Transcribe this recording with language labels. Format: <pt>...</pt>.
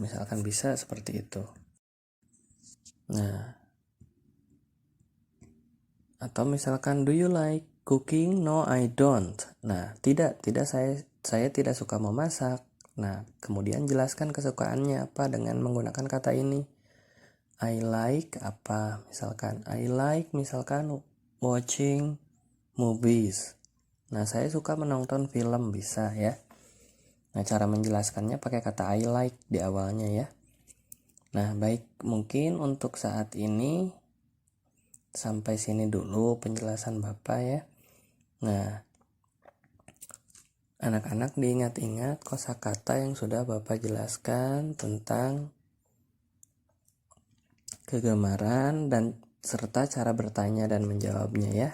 <id>Misalkan bisa seperti itu. Nah, atau misalkan</id> <en>do you like cooking? No, I don't.</en> <id>Nah, tidak saya tidak suka memasak. Nah, kemudian jelaskan kesukaannya apa dengan menggunakan kata ini.</id> <en>I like apa?</en> <id>Misalkan</id> <en>I like watching movies.</en> <id>Nah, saya suka menonton film, bisa ya. Nah, cara menjelaskannya pakai kata I like di awalnya ya. Nah, baik, mungkin untuk saat ini sampai sini dulu penjelasan Bapak ya. Nah, anak-anak diingat-ingat kosakata yang sudah Bapak jelaskan tentang kegemaran dan serta cara bertanya dan menjawabnya ya.</id>